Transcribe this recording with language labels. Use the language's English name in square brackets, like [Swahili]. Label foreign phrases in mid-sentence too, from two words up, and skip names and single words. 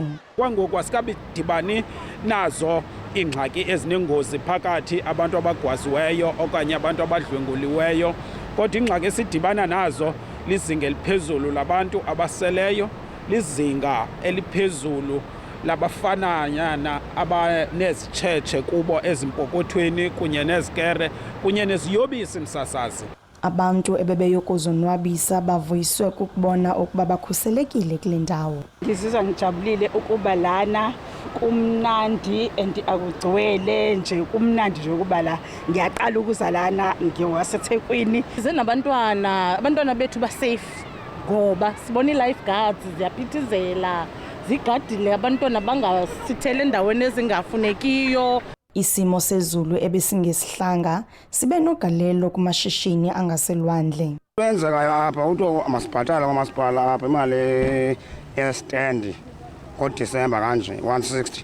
[Xhosa] Kwangoku asikabidibani nazo ingxaki ezinengozi phakathi abantu abagwaziweyo okanye abantu abadlwenguliweyo, kodwa ingxaki esidibana nazo lizinga eliphezulu labantu abaseleyo, lizinga eliphezulu labafananyana abanezitshetshe kubo ezimpokothweni kunye nezikere kunye neziyobisi msasazi. Abantu ebebeyokuzonwabisa bavuyiswe kukubona ukuba bakhuselekile kule ndawo. [Zulu] Ngizizwa ngijabulile ukuba lana kumnandi and akugcwele nje kumnandi nje ukuba la ngiyaqala ukuza lana ngiwaseThekwini. Size nabantwana, abantwana bethu ba safe ngoba sibona i- [English] life guards [Zulu] ziyaphithizela zigadile abantwana bangasithele endaweni ezingafunekiyo. [Xhosa] Isimo sezulu ebesingesihlanga sibe nogalelo kumashishini angaselwandle. Kwenzekayo apha uthi amasibhatala kwamasipala apha imali yestand ngoDisemba kanje 160.